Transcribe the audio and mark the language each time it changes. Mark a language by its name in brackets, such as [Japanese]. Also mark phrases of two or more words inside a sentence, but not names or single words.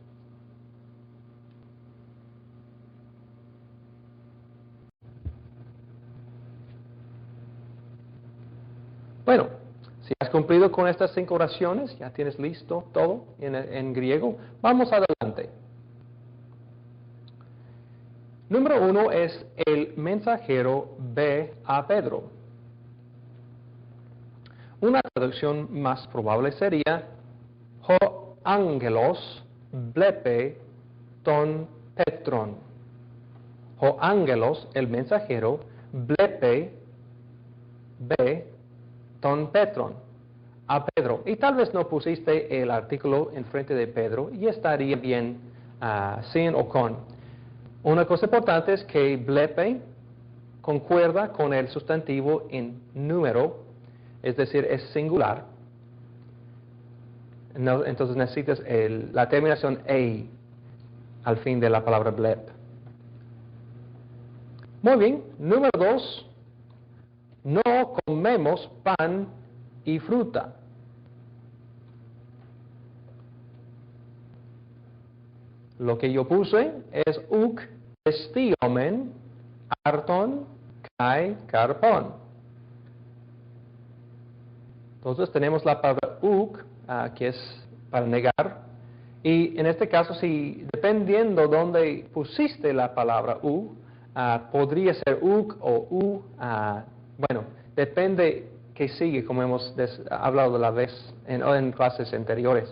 [Spanish] Bueno, si has cumplido con estas 5 oraciones, ya tienes listo todo en griego, vamos adelante. Número 1 es el mensajero ve a Pedro. Una traducción más probable sería [Greek] ὁ ἄγγελος βλέπει τὸν Πέτρον. Ὁ ἄγγελος, [Spanish] el mensajero, blepe, ve [Greek] τὸν Πέτρον, [Spanish] a Pedro. Y tal vez no pusiste el artículo enfrente de Pedro y estaría bien sin o con. Una cosa importante es que blepe concuerda con el sustantivo en número, es decir, es singular. No, entonces necesitas la terminación "ei" al fin de la palabra blep. Muy bien, número 2. No comemos pan y fruta. Lo que yo puse es [Greek] οὐκ ἐσθίομεν ἄρτον καὶ καρπόν. [Spanish] Entonces tenemos la palabra uk, que es para negar. Y en este caso, si dependiendo dónde pusiste la palabra podría ser uk o bueno, depende que sigue, como hemos hablado la vez en clases anteriores.